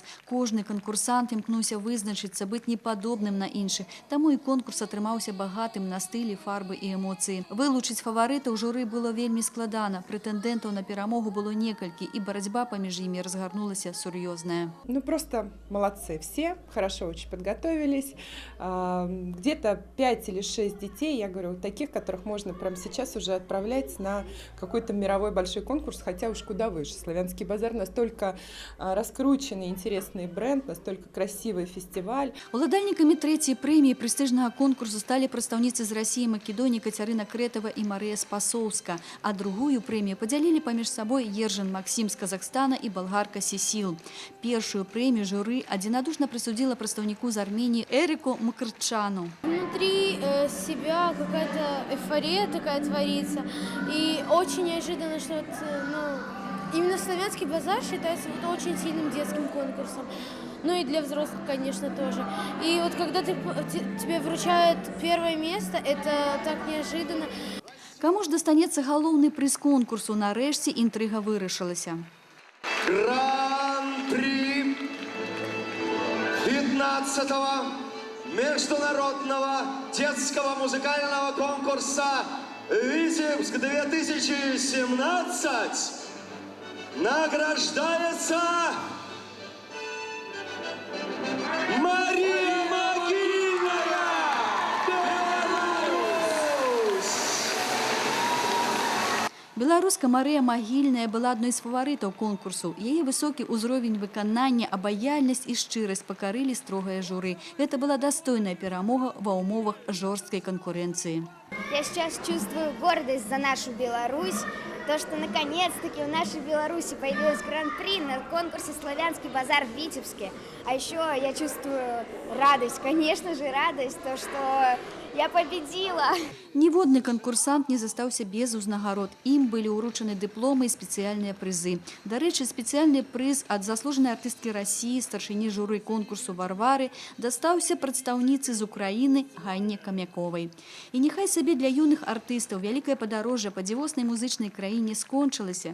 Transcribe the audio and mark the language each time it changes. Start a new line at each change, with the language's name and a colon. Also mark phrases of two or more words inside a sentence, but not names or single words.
Belarusian: Кожны канкурсант імкнуўся вызначыцца, быць непадобным на іншых. Таму і конкурс атрымаўся багатым на стылі, фарбы і эмоцыі. Вылучыць фаварытаў журы было вельмі складана. Прэтэндэнтаў на перамогу было некалькі, і барацьба паміж імі разгарнулася сур'ёзная.
Russian: Ну просто молодцы все, хорошо очень подготовились. Где-то 5 или 6 детей, я говорю, таких, которых можно прямо сейчас уже отправлять на какой-то мировой большой конкурс, хотя уж куда выше. Славянский базар настолько раскрученный, интересный бренд, настолько красивый фестиваль.
Belarusian: Уладальнікамі трэцяй прэміі прэстыжнага конкурсу сталі прадстаўніцы з Расіі і Македоніі Кацярына Крэтава і Марыя Спасоўска, а другую прэмію падзялілі паміж сабой Ержан Максим з Казахстана і балгарка Сесіл. Першую прэмію журы адзінадушна прысудзіла прадстаўніку з Арменіі Эрику Мкртчану.
Russian: Внутри себя какая-то эйфория такая творится. И очень неожиданно, что именно Славянский базар считается очень сильным детским конкурсом. Ну и для взрослых, конечно, тоже. И вот когда тебе вручают первое место, это так неожиданно.
Belarusian: Каму ж дастанецца галоўны прыз конкурсу? Нарэшце інтрыга вырашылася.
Russian: Гран-при 15-го международного детского музыкального конкурса «Витебск-2017» награждается Мария Магильная, Беларусь!
Belarusian: Беларуска Марыя Магільная была адной з фаварытаў конкурсу. Яе высокі ўзровень выканання, абаяльнасць і шчырасць пакарылі строгае журы. Гэта была дастойная перамога ва ўмовах жорсткай канкурэнцыі.
Russian: Я сейчас чувствую гордость за нашу Беларусь. То, что наконец-таки в нашей Беларуси появилась гран-при на конкурсе «Славянский базар» в Витебске. А еще я чувствую радость, конечно же радость, то, что я победила.
Belarusian: Ніводны канкурсант не застаўся без узнагарод. Ім былі ўручаны дыпломы і спецыяльныя прызы. Дарэчы, спецыяльны прыз ад заслужанай артысткі Расіі, старшыні журы конкурсу Варвары, дастаўся прадстаўніцы з Украіны Ганне Камяковай. І няхай сабе для юных артыстаў вялікае падарожжа па дзівоснай музычнай краіне скончылася.